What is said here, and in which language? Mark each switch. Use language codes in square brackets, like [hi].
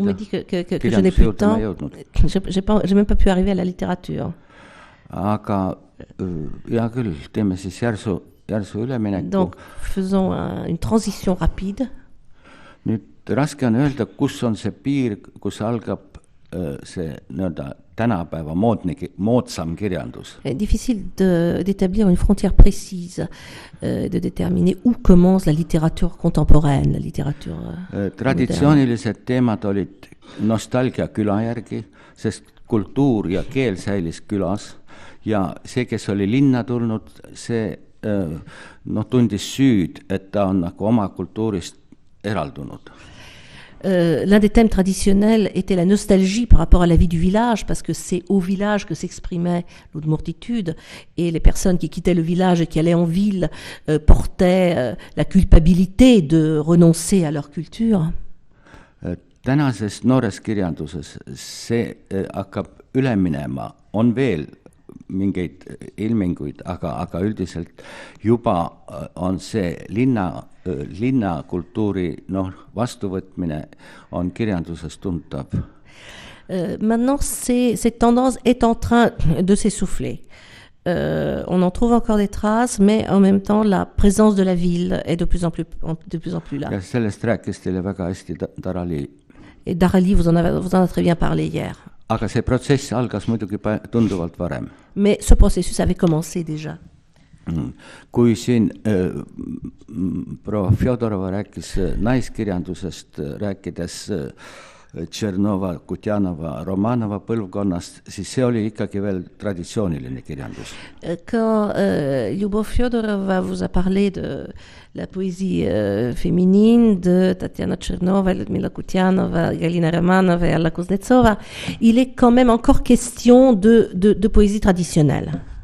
[fr] On me dit que je n'ai plus de temps. J'ai même pas pu arriver à la littérature. [et] Aga hea küll, teeme siis järsu ülemineku. [fr] Donc, faisons une transition rapide. [et] Nüüd raske on öelda, kus on see piir, kus algab see tänapäeva moodsam kirjandus. [fr] Difficile d'établir une frontière précise, de déterminer où commence la littérature contemporaine, la littérature [et] traditsioonilised teemad olid nostalgia küla järgi, sest kultuur ja keel säilis külas ja see, kes oli linna tulnud, see tundis süüd, et ta on nagu oma kultuurist eraldunud. [fr] L'un des thèmes traditionnels était la nostalgie par rapport à la vie du village, parce que c'est au village que s'exprimait l'udmurtitude, et les personnes qui quittaient le village et qui allaient en ville portaient la culpabilité de renoncer à leur culture. [et] Tänases noores kirjanduses see hakkab üle minema, on veel mingeid ilminguid, aga üldiselt juba on see linnakultuuri vastuvõtmine on kirjanduses tuntav. [fr] Maintenant, cette tendance est en train de s'essouffler. on en trouve encore des traces, mais en même temps, la présence de la ville est de plus en plus là. [et] ja sellest rääkis teile väga hästi Tarali. [fr] Et Darali, vous en avez très bien parlé hier. [et] Aga see protsess algas muidugi tunduvalt varem. [fr] Mais ce processus avait commencé déjà. [et] Kui siin proua Fjodorova rääkis naiskirjandusest, rääkides Tšernova, Kutjanova, Romanova põlvkonnast, siis see oli ikkagi veel traditsiooniline kirjandus. [fr] Quand Lyubov Fyodorova vous a parlé de la poésie féminine de Tatiana Tchernova, Ludmila Kutjanova, Galina Romanova et Alla Kuznetsova, il est quand même encore question de poésie traditionnelle.